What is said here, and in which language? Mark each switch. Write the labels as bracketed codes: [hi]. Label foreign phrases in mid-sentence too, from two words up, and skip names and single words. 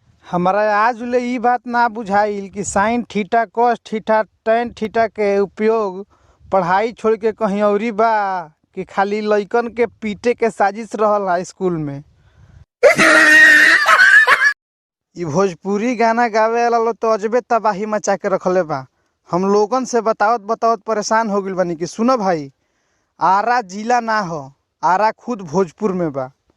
[bho] हमारा आज ले ई बात ना बुझाइल कि [en] sine theta cos theta tan theta [bho] के उपयोग पढ़ाई छोड़ के कहीं अउरी बा कि खाली लइकन के पीटे के साजिश रहल हा स्कूल में। ई भोजपुरी गाना गावे वाला लोग तो अजबे तबाही मचा के रखले बा। हम लोगन से बतावत बतावत परेशान हो गइल बानी कि सुनो भाई, आरा जिला ना हो, आरा खुद भोजपुर में बा।